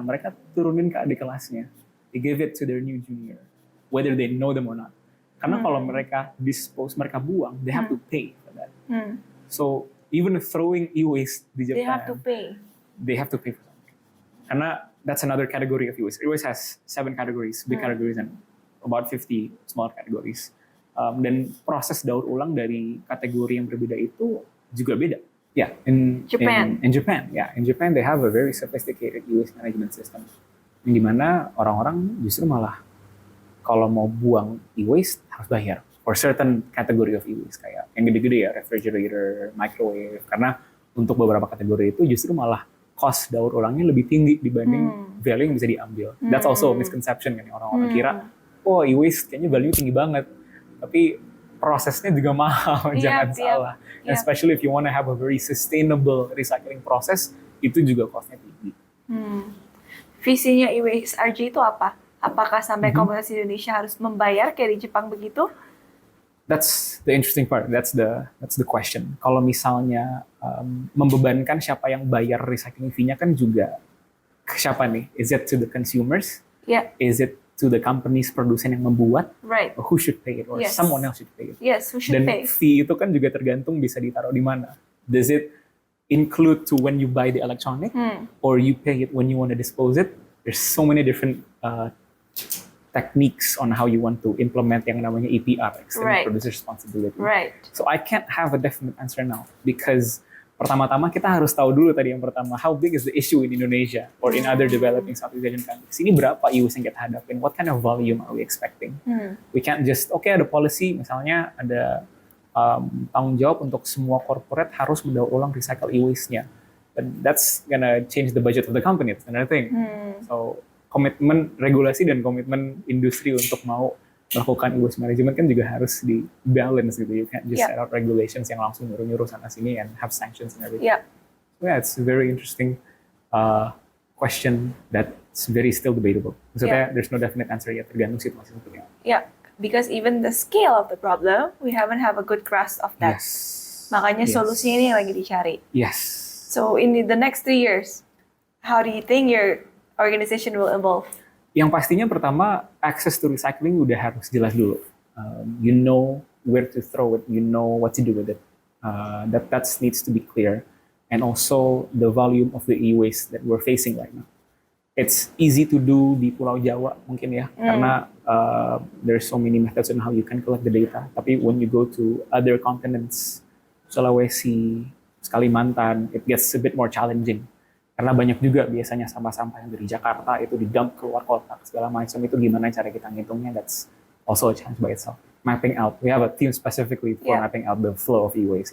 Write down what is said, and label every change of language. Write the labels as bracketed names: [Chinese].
[Indonesian] Mereka turunin ke adik kelasnya, [English] they give it to their new junior, whether they know them or not. [Indonesian] Karena kalau mereka dispose, mereka buang, [English] they have to pay for that. So even throwing e-waste [Indonesian] di [English] Japan, they have to pay. They have to pay for something. Karena that's another category of e-waste. E-waste has 7 categories, big categories, and about 50 small categories. [Indonesian] Dan proses daur ulang dari kategori yang berbeda itu juga beda. [English] Yeah, in Japan, in Japan they have a very sophisticated e-waste management system. [Indonesian] Di mana orang-orang justru malah kalau mau buang e-waste harus bayar [English] for certain category of e-waste, [Indonesian] kayak yang gede-gede ya, refrigerator, microwave. Karena untuk beberapa kategori itu justru malah cost daur ulangnya lebih tinggi dibanding value yang bisa diambil. [English] That's also a misconception [Indonesian] kan, orang-orang kira, oh e-waste kayaknya value tinggi banget. Tapi prosesnya juga mahal, jangan salah. [English] And especially if you want to have a very sustainable recycling process, [Indonesian] itu juga costnya tinggi. Visinya e-waste RJ itu apa? Apakah sampai komunitas Indonesia harus membayar kayak di Jepang begitu? [English] That's the interesting part. That's the question. [Indonesian] Kalau misalnya membebankan siapa yang bayar recycling fee-nya kan juga ke siapa nih? [English] Is it to the consumers? Yeah. Is it to the companies [Indonesian] produsen yang membuat? [English] Right. Or who should pay it? Or someone else should pay it? Yes, who should pay? [Indonesian] Dan fee itu kan juga tergantung bisa ditaruh di mana. [English] Does it include to when you buy the electronic, or you pay it when you want to dispose it? There's so many different techniques on how you want to implement [Indonesian] yang namanya [English] EPR, Extended Producer Responsibility. Right. So I can't have a definite answer now because [Indonesian] pertama-tama kita harus tahu dulu tadi yang pertama, [English] how big is the issue in Indonesia or in other developing Southeast Asian countries? [Indonesian] Ini berapa e-waste yang kita hadapin? [English] What kind of volume are we expecting? We can't just, [Indonesian] ada policy, misalnya ada tanggung jawab untuk semua corporate harus mendaur ulang recycle e-waste-nya. [English] But that's gonna change the budget of the company, it's another thing. [Indonesian] So komitmen regulasi dan komitmen industri untuk mau melakukan e-waste management kan juga harus di-balance gitu. [English] You can't just set out regulations [Indonesian] yang langsung nyuruh-nyuruh sana-sini [English] and have sanctions and everything. So it's a very interesting question that's very still debatable. [Indonesian] Maksudnya [English] there's no definite answer yet, [Indonesian] tergantung situasi seperti apa. [English] Yeah, because even the scale of the problem, we haven't have a good grasp of that. [Indonesian] Makanya solusinya ini yang lagi dicari. [English] So in the next 3 years, how do you think you're organization will evolve? [Indonesian] Yang pastinya pertama, [English] access to recycling udah harus jelas dulu. You know where to throw it, you know what to do with it. That needs to be clear. And also the volume of the e-waste that we're facing right now. It's easy to do [Indonesian] di Pulau Jawa mungkin ya, karena [English] there's so many methods on how you can collect the data. Tapi when you go to other continents, Sulawesi, Kalimantan, it gets a bit more challenging. [Indonesian] Karena banyak juga biasanya sampah-sampah yang dari Jakarta itu di-dump keluar kota, segala macam. Itu gimana cara kita ngitungnya, [English] that's also a challenge by itself. Mapping out, we have a team specifically for mapping out the flow of e-waste.